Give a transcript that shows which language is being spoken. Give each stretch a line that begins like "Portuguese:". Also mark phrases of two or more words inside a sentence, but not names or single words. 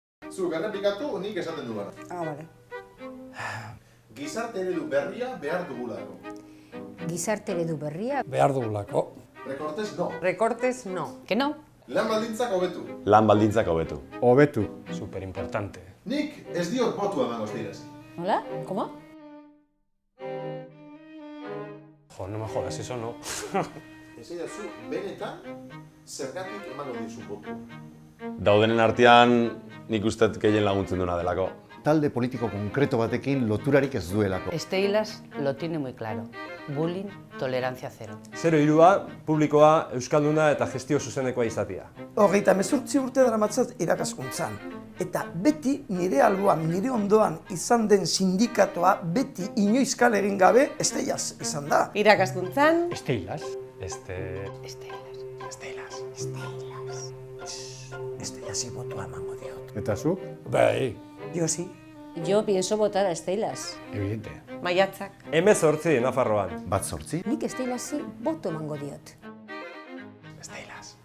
Basque: Zuk errepikatu nik esaten du gara. Bale. Gizarte eredu berria behar dugulako. Gizarte eredu berria. Behar dugulako.
Spanish: Recortes no. Recortes no. Que no?
Basque: Lan baldintzak hobetu. Lan baldintzak hobetu. Hobetu. Superimportante. Nik ez diot botua emango estirazi.
Spanish: ¿Hola? ¿Cómo? Jo, no me jodas, eso no.
Basque: Esaidazu, benetan, zergatik emango dizu botua. Daudenen artean nik uste gehien laguntzen duena delako. Talde politiko konkreto batekin loturarik ez duelako.
Spanish: Esteilas lo tiene muy claro. Bullying, tolerancia cero.
Basque: 0-3 publikoa, euskalduna eta gestio zuzenekoa izatea. 38 urte daramatzat irakaskuntzan. Eta beti nire alboan, nire ondoan izan den sindikatoa beti inoiz kale egin gabe Esteilas izan da. Irakaskuntzan. Esteilas. Esteilas botua emango diot. Eta zu? Bai,
Spanish: Yo sí. Yo pienso votar a Esteilas. evidente.
Basque: Maiatzak. 18 Nafarroan. Bat 8? Nik Estelasi boto emango diot. Esteilas.